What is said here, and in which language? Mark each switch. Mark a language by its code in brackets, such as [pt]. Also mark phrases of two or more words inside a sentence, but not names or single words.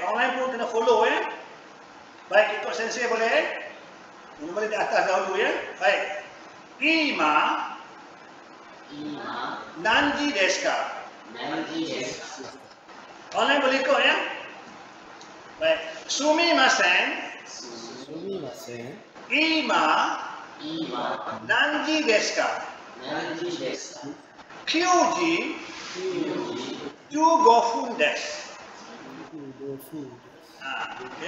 [ms] Online pun kena follow, ya. Baik, ikut sensei boleh? Mula-mula di atas dahulu, ya. [ja] Baik. 今何時ですか. [ms] Online boleh ikut, ya. Baik. [ja] Sumimasen. 今何時ですか. 九時十五分です. [ms] Okay.